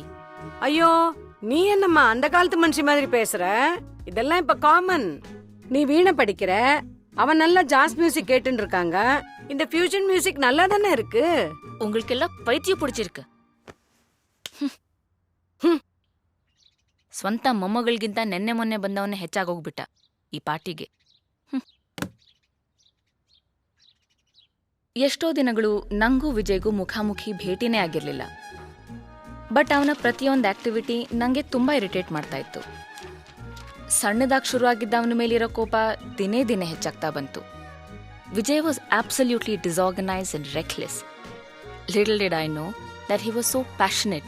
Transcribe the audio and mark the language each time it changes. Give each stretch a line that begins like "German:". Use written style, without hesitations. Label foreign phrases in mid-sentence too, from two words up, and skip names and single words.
Tamil: ஐயோ, நீ என்னம்மா அந்த காலத்து மனுஷி மாதிரி பேசுற? இதெல்லாம் இப்ப காமன். நீ வீணை படிக்கிற, அவன் நல்லா
English: jazz music
Tamil: கேட்டுன்னு இருக்காங்க. இந்த
English: fusion music
Tamil: நல்லா தானே இருக்கு. உங்களுக்கெல்லாம் பைத்தியம் பிடிச்சிருக்கு.
Kannada: ಸ್ವಂತ ಮೊಮ್ಮಗಳಿಗಿಂತ ನೆನ್ನೆ ಮೊನ್ನೆ ಬಂದವನ್ನೇ ಹೆಚ್ಚಾಗೋಗ್ಬಿಟ್ಟ ಈ ಪಾರ್ಟಿಗೆ. ಎಷ್ಟೋ ದಿನಗಳು ನಂಗೂ ವಿಜಯ್ಗೂ ಮುಖಾಮುಖಿ ಭೇಟಿನೇ ಆಗಿರ್ಲಿಲ್ಲ. ಬಟ್ ಅವನ ಪ್ರತಿಯೊಂದು ಆಕ್ಟಿವಿಟಿ ನಂಗೆ ತುಂಬಾ ಇರಿಟೇಟ್ ಮಾಡ್ತಾ ಇತ್ತು. ಸಣ್ಣದಾಗಿ ಶುರುವಾಗಿದ್ದ ಅವನ ಮೇಲಿರೋ ಕೋಪ ದಿನೇ ದಿನೇ ಹೆಚ್ಚಾಗ್ತಾ ಬಂತು.
English: Vijay was absolutely disorganised and reckless. little did I know that he was so passionate.